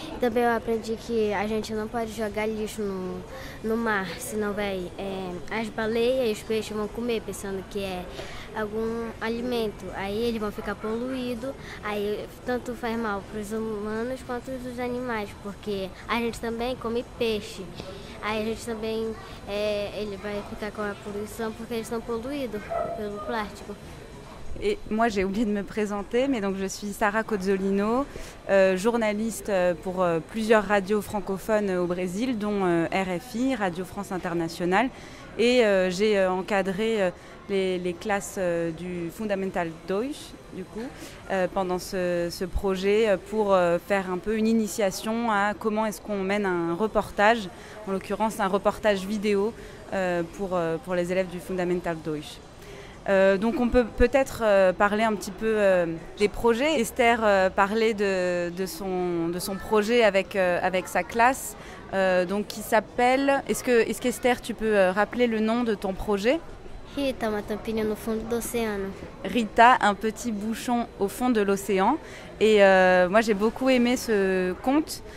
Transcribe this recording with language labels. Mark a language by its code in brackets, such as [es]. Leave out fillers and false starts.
[pt] Também eu aprendi que a gente não pode jogar lixo no mar, senão as baleias e os peixes vão comer pensando que é algum alimento, aí eles vão ficar poluídos, aí tanto faz mal para os humanos quanto para os animais, porque a gente também come peixe, aí a gente também ele vai ficar com a poluição porque eles estão poluídos pelo plástico. [fr] Et moi, j'ai oublié de me présenter, mais donc je suis Sarah Cozzolino, journaliste pour plusieurs radios francophones au Brésil, dont RFI, Radio France Internationale, et j'ai encadré les classes du Fundamental 2, du coup, pendant ce projet pour faire un peu une initiation à comment est-ce qu'on mène un reportage, en l'occurrence un reportage vidéo pour les élèves du Fundamental 2. Donc on peut peut-être parler un petit peu des projets. Esther parlait de son projet avec sa classe, donc qui s'appelle... Est-ce qu'Esther, tu peux rappeler le nom de ton projet? [pt] Rita, uma tampinha no fundo do oceano. [fr] Rita, un petit bouchon au fond de l'océan. Et moi j'ai beaucoup aimé ce conte.